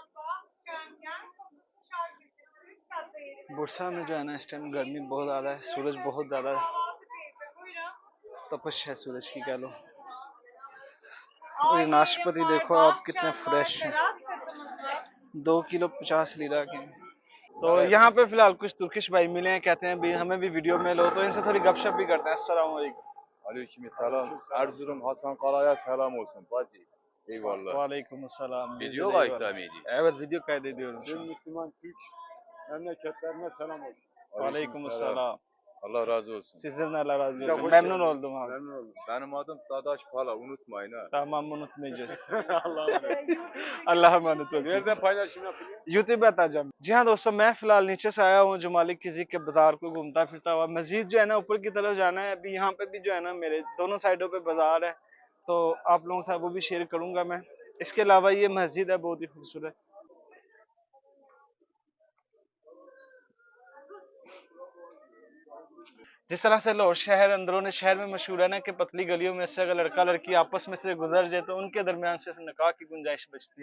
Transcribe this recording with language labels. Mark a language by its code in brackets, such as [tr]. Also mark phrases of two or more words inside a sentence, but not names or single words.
[ur] برسا میں جو ہے نا اس ٹائم گرمی بہت زیادہ ہے، سورج بہت زیادہ تپش ہے سورج کی کہہ لو. اور یہ ناشپاتی دیکھو آپ کتنے فریش ہیں، 2 کلو 50 لیرا کے. تو یہاں پہ فی الحال کچھ ترکش بھائی ملے ہیں، کہتے ہیں بھی ہمیں بھی ویڈیو میں لو، تو ان سے تھوڑی گپ شپ بھی کرتے ہیں. السلام علیکم. [tr] Aleykümselam. Erzurum Hasan Kala'ya selam olsun bacı. Eyvallah. Aleyküm selam. Video kayıtta mıydı? Evet, video kaydediyorum. Tüm Müslüman Türk memleketlerine selam olsun. Aleyküm selam. Allah razı olsun. Sizden Allah razı Size olsun. hoş Memnun geldiniz. oldum abi. Memnun oldum. Benim adım Dadaş Pala, unutmayın ha. Tamam, unutmayacağız. Allah'a emanet. Allah'a emanet olsun. Nereden paylaşım yapılıyor? [ur] یوٹیوب پہ آتا جی ہاں دوستوں، میں فی الحال نیچے سے آیا ہوں جمالی کزک کے بازار کو گھومتا پھرتا ہوا. مسجد جو ہے نا اوپر کی طرف جانا ہے۔ ابھی یہاں پہ بھی جو ہے نا میرے دونوں سائیڈوں پہ بازار ہے، تو آپ لوگوں کے ساتھ وہ بھی شیئر کروں گا میں. اس کے علاوہ یہ مسجد ہے بہت ہی خوبصورت۔ جس طرح سے لاہور شہر اندرونی شہر میں مشہور ہے نا کہ پتلی گلیوں میں سے اگر لڑکا لڑکی آپس میں سے گزر جائے تو ان کے درمیان صرف نکاح کی گنجائش بچتی ہے.